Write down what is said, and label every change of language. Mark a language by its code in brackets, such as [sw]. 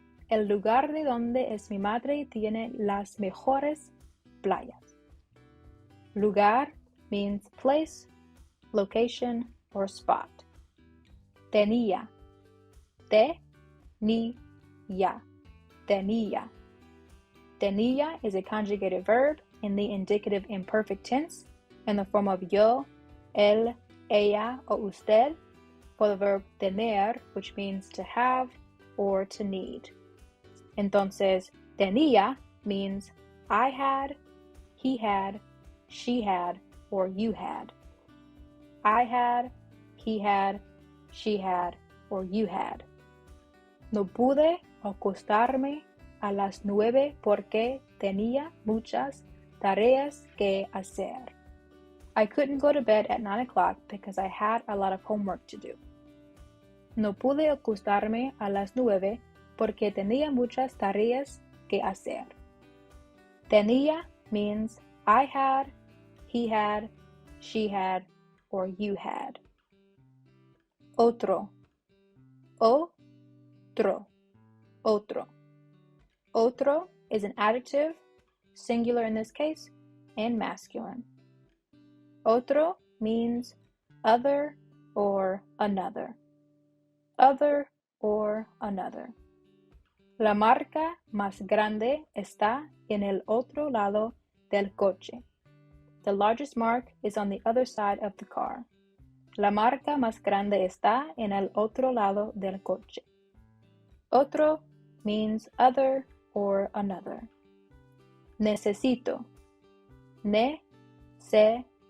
[es] El lugar de donde es mi madre tiene las mejores playas. [en] Lugar means place, location, or spot. Tenía. Tenía. Tenía. Tenía is a conjugated verb in the indicative imperfect tense in the form of yo, él, ella, o usted for the verb tener, which means to have or to need. [es] Entonces, [en] tenía means I had, he had, she had, or you had. I had, he had, she had, or you had. [es] No pude acostarme a las 9 porque tenía muchas tareas que hacer. [en] I couldn't go to bed at 9 o'clock because I had a lot of homework to do. [es] No pude acostarme a las 9 porque tenía muchas tareas que hacer. [en] Tenía means I had, he had, she had, or you had. Otro. [es] Otro. Otro. [en] Otro is an adjective, singular in this case, and masculine. Otro means other or another. Other or another. [es] La marca más grande está en el otro lado del coche. [en] The largest mark is on the other side of the car. [es] La marca más grande está en el otro lado del coche. [en] Otro means other or another. Necesito. [es] Necesito.